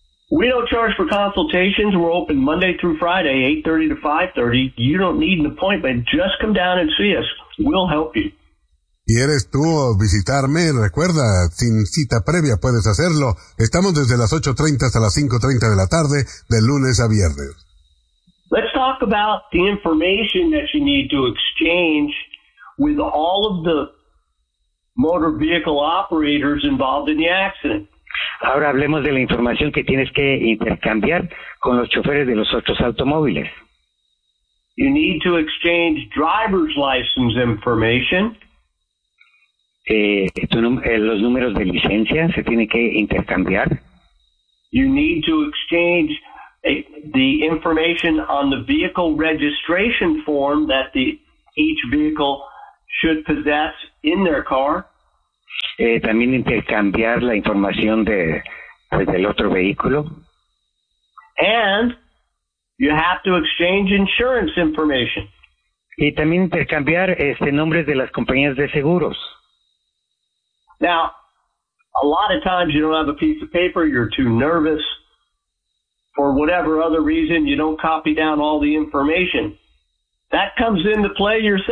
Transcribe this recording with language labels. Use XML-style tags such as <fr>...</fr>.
<en>We don't charge for consultations. We're open Monday through Friday, 8:30 to 5:30. You don't need an appointment. Just come down and see us. We'll help you.</en> <es>¿Quieres tú visitarme? Recuerda, sin cita previa puedes hacerlo. Estamos desde las 8:30 hasta las 5:30 de la tarde, de lunes a viernes.</es> <en>Let's talk about the information that you need to exchange with all of the motor vehicle operators involved in the accident.</en> <es>Ahora hablemos de la información que tienes que intercambiar con los choferes de los otros automóviles.</es> <en>You need to exchange driver's license information.</en> <es>Los números de licencia se tienen que intercambiar.</es> <en>You need to exchange the the information on the vehicle registration form that each vehicle should possess in their car.</en> <es>También intercambiar la información del otro vehículo.</es> <en>And you have to exchange insurance information.</en> <es>Y también intercambiar nombres de las compañías de seguros.</es> <en>Now, a lot of times you don't have a piece of paper, you're too nervous. For whatever other reason, you don't copy down all the information. That comes into play yourself.</en>